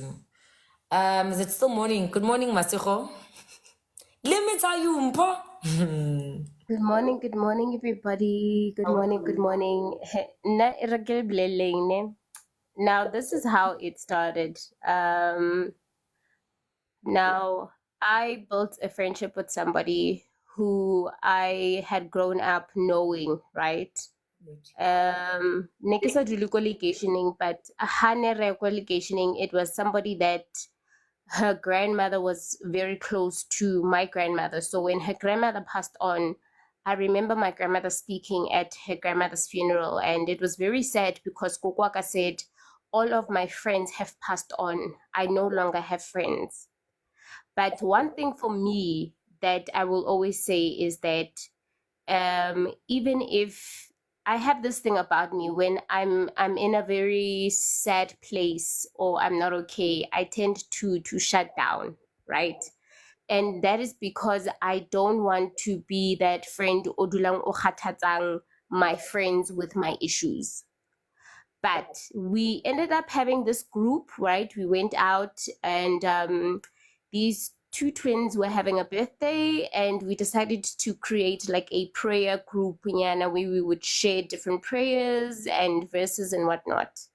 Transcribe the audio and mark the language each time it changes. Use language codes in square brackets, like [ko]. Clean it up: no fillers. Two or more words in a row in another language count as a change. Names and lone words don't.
[en] Is it still morning? Good morning, Masiho. Let me tell you, Mpo. Good morning, everybody. Good morning, good morning. Na iragel bleleng ne. Now, this is how it started. Now, I built a friendship with somebody who I had grown up knowing, right? [st] Ne ke sa dule ko lekeisheneng, but ha ne re ko lekeisheneng, [en] it was somebody that her grandmother was very close to my grandmother. So when her grandmother passed on, I remember my grandmother speaking at her grandmother's funeral, and it was very sad because Kokwaka said, all of my friends have passed on. I no longer have friends. But one thing for me that I will always say is that even if I have this thing about me, when I'm in a very sad place or I'm not okay, I tend to shut down, right? And that is because I don't want to be that friend [st] o dulang o kgathatsang [en] my friends with my issues. But we ended up having this group, right? We went out and these two twins were having a birthday, and we decided to create like a prayer group, where we would share different prayers and verses and whatnot.